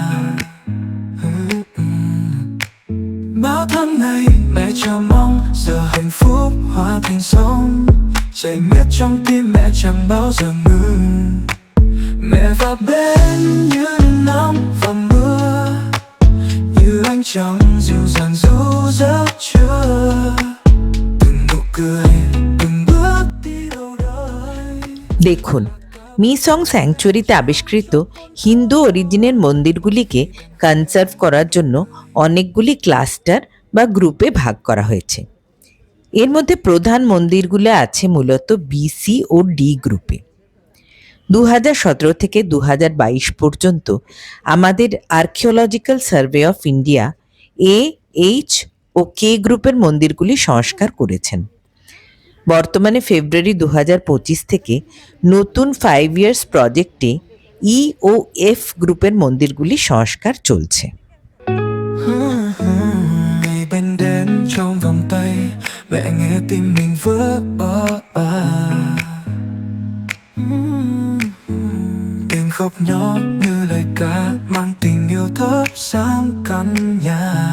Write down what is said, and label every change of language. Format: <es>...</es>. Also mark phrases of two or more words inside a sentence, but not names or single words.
<vi>Bao tháng ngày mẹ chờ mong giờ hạnh phúc hóa thành sóng chảy miết trong tim mẹ chẳng bao giờ ngừng. Mẹ và bên như nắng và mưa, như ánh trăng dịu dàng ru giấc trưa, từng nụ cười từng bước đi đâu đời.</vi> <bn>দেখুন, মিসং স্যাংচুয়ারিতে আবিষ্কৃত হিন্দু অরিজিনের মন্দিরগুলিকে কনজার্ভ করার জন্য অনেকগুলি ক্লাস্টার বা গ্রুপে ভাগ করা হয়েছে। এর মধ্যে প্রধান মন্দিরগুলো আছে মূলত বিসি ও ডি গ্রুপে। 2017 থেকে 2022 পর্যন্ত আমাদের আর্কিওলজিক্যাল সার্ভে অফ ইন্ডিয়া এ, এইচ ও কে গ্রুপের মন্দিরগুলি সংস্কার করেছেন। বর্তমানে ফেব্রুয়ারি 2025 থেকে নতুন 5</bn> <en>years project</en> <bn>ই ও এফ গ্রুপের মন্দিরগুলি সংস্কার চলছে।</bn> <vi>Ngày bên đến trong vòng tay, mẹ nghe tim mình vỡ tiếng khóc nhỏ như lời ca mang tình yêu thắp sáng căn nhà.</vi>